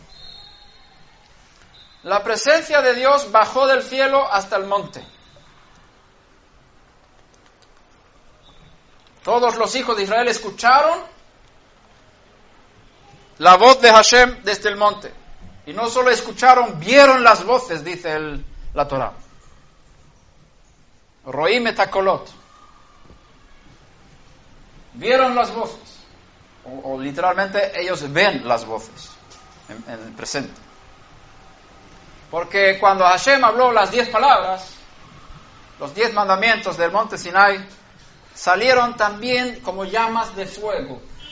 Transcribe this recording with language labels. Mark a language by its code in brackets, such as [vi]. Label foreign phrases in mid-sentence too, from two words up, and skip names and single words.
[es] La presencia de Dios bajó del cielo hasta el monte. Todos los hijos de Israel escucharon la voz de Hashem desde el monte. Y no solo escucharon, vieron las voces, dice la Torá. [he] רואים את הקולות. [es] Vieron las voces. O literalmente ellos ven las voces en el presente. Porque cuando Hashem habló las 10 palabras, los 10 mandamientos del monte Sinai, salieron también como llamas de fuego.